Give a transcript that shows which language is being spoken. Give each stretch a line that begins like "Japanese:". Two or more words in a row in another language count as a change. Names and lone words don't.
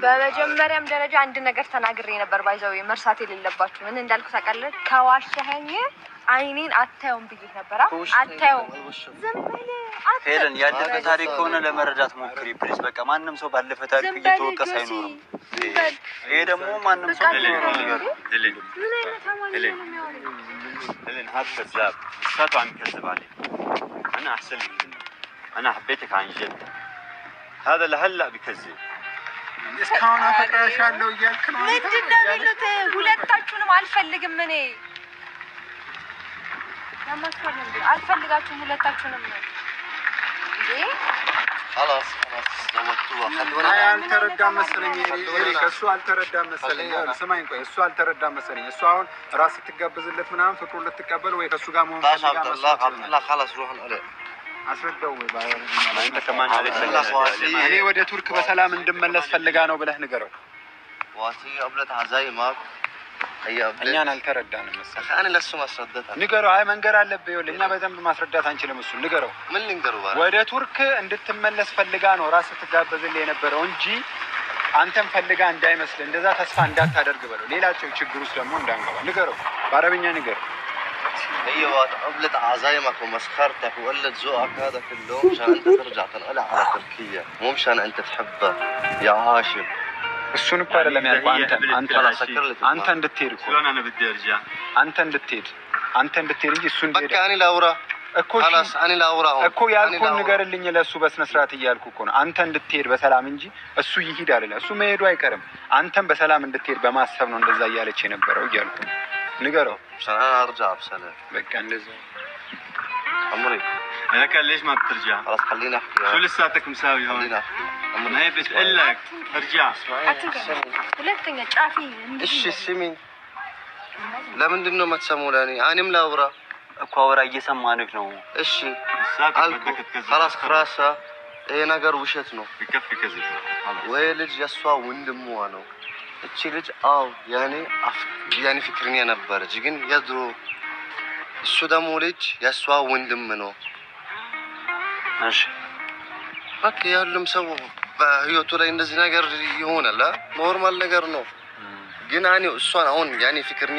Amharic: በመጀመሪያም ደረጃ አንድ ነገር ተናግሬ ነበር፣ ባይዘው መርሳት የሌለባችሁ ምን እንዳልኩ ታውቃለህ? ከዋሸኸኝ አይኔን አታየውም ብዬ ነበር። አታየውም ዝም ብለህ ሄለን ያለፈ ታሪክ ከሆነ ለመረዳት ሞክሪ ፕሊዝ። በቃ ማንም ሰው ባለፈ ታሪክ እየተወቀሰ አይኖርም። ይሄ ደግሞ ማንም ሰው ነው ነገር
Arabic: هلين هذا كذاب ساتو عم يكذب عليك. انا احسن لك منه، انا حبيتك عن جد. هذا لهلا بكذب
Amharic: እስካሁን አፈቅርሻለሁ እያልክ ነው። ምንድን ነው የሚሉት? ሁለታችሁንም አልፈልግም እኔ አልፈልጋችሁም ሁለታችሁንም እንዴ።
Arabic: خلاص ዘወቱዋ خلونا
Amharic: አልተረዳም መሰለኝ ኤሪክ፣ እሱ አልተረዳም መሰለኝ። ስማኝ ቆይ እሱ አልተረዳም መሰለኝ። እሱ አሁን ራስ ትጋበዝለት ምናምን ፍቅሩን ልትቀበል ወይ ከሱ ጋር መሆን
Arabic: لا خلاص روح عليه
Amharic: አስረዳው ወይ ባይሆን
Arabic: انت كمان عليك
Amharic: እኔ ወደ ቱርክ በሰላም እንድመለስ ፈልጋ ነው ብለህ ንገረው። ዋሲ አብለት አዛይማክ እኛን አልተረዳንም መሰለኝ። እኔ ለሱ ማስረዳት ንገረው። አይ መንገር አለብህ። ይኸውልህ እኛ በደንብ ማስረዳት አንችልም። እሱ ንገረው። ምን ልንገረው? ወደ ቱርክ እንድትመለስ ፈልጋ ነው ራስ ትጋበዝልህ የነበረው እንጂ አንተም ፈልጋ እንዳይመስል፣ እንደዛ ተስፋ እንዳታደርግ በለው። ሌላቸው ችግር ውስጥ ደግሞ እንዳንገባ ንገረው። በአረብኛ ንገረው።
Arabic: ايوه قبلت عزايمك ومسخرتك وقلت ذوقك هذا كله مشان انت ترجع تنقلع على تركيا، مو مشان انت تحبها يا عاشق.
Amharic: እሱን እኮ አይደለም ያልኩህ። አንተ እንድትሄድ እኮ
Arabic: شلون انا بدي ارجع؟
Amharic: አንተ እንድትሄድ እንጂ እሱ እንድሄድ በቃ እኔ ላውራ እኮ خلاص እኔ ላውራ እኮ ያልኩህን ንገርልኝ። ለእሱ በስነ ስርዓት እያልኩ እኮ ነው። አንተ እንድትሄድ በሰላም እንጂ እሱ ይሂድ አይደለ። እሱ መሄዱ አይቀርም። አንተም በሰላም እንድትሄድ በማሰብ ነው እንደዛ እያለች የነበረው እያልኩ ነው። ንገረው።
Arabic: عشان انا ارجع بسلام.
Amharic: በቃ እንደዛ
Arabic: عمري انا كان ليش ما بترجع؟ خلاص خلينا احكي. شو لساتك مساوي هون؟ خلينا احكي. ما هي بتقول لك ارجع.
Amharic: ሁለተኛ ጫፊ እሺ ስሚኝ፣ ለምንድን ነው የማትሰማው? ለኔ እኔም ላውራ እኮ አወራ እየሰማንክ ነው። እሺ
Arabic: لساتك
Amharic: አልኩ
Arabic: بدك تكذب. خلاص خلاص
Amharic: ይሄ ነገር ውሸት ነው
Arabic: بكفي كذب
Amharic: ወይ ልጅ የሷ ወንድሟ ነው እቺ ልጅ አው ያኔ ፍቅረኛ ነበረች ግን የድሮ እሱ ደግሞ ልጅ የሷ ወንድም ነው እሺ በቃ ያሉም ሰው በህይወቱ ላይ እንደዚህ ነገር ይሆናል ኖርማል ነገር ነው ግን እኔ እሷን አሁን ያኔ ፍቅረኛ